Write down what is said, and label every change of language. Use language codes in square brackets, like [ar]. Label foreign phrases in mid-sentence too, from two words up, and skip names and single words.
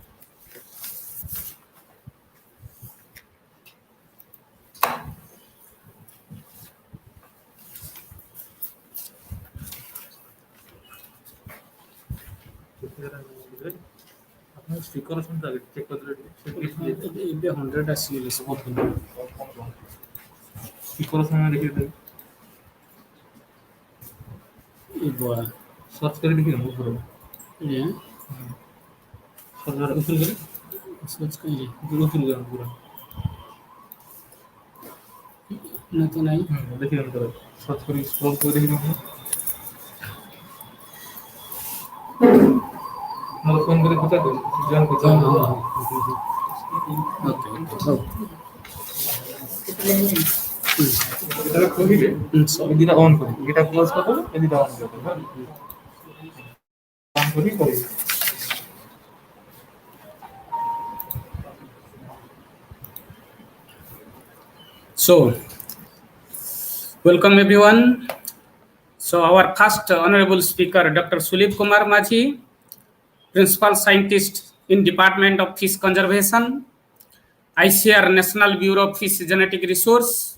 [en] Speaker check [or] ଏବେ 100 ଆସିଗଲେ ସବୁ [hi] speaker देखिए [or] ଏ ବଆ [hi] सर्च कर देखिए ऊपर ये सर्च ऊपर कर सर्च करिए ऊपर पूरा ना तो नहीं देखिए अंदर सर्च करिए स्क्रॉल कर देखिए मतलब फोन [or] ମୋତେ ପଚାର ଜଏନ୍ ହଁ କରିଦେବ। ହଁ ଓକେ ହଉ ଯେତେବେଳେ ଖୋଲିବେ ଏ ଦିଟା ଅନ୍ କରିବେ, ଏଇଟା କ୍ଲୋଜ୍ କରିଦେବେ, ଏ ଦିଟା ଅନ୍ କରିଦେବେ। ଅନ୍ କରି କରିବେ। [en] So, welcome everyone. So, our first honorable speaker, Dr. Sulip Kumar Majhi, Principal Scientist in Department of Fish Conservation, ICR National Bureau of Fish Genetic Resource.